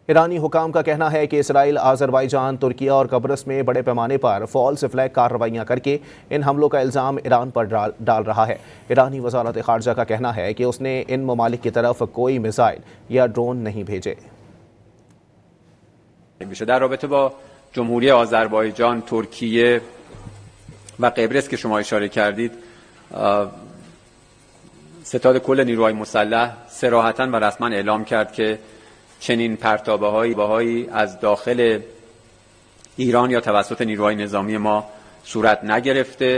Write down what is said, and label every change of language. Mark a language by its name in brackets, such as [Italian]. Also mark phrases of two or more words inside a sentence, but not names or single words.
[Urdu] ایرانی حکام کا کہنا ہے کہ اسرائیل، آذربائیجان، ترکی اور قبرص میں بڑے پیمانے پر [English] false flag [Urdu] کارروائیاں کرکے ان حملوں کا الزام ایران پر ڈال رہا ہے. ایرانی وزارت خارجہ کا کہنا ہے کہ اس نے ان ممالک کی طرف کوئی میزائل یا ڈرون نہیں بھیجے. [Persian] در رابطه با جمهوری آذربایجان، ترکیه و قبرس که شما اشاره کردید، ستاد کل نیروهای مسلح صراحتاً و رسما اعلام کرد که چنین پرتابه‌هایی از داخل ایران یا توسط نیروهای نظامی ما صورت نگرفته.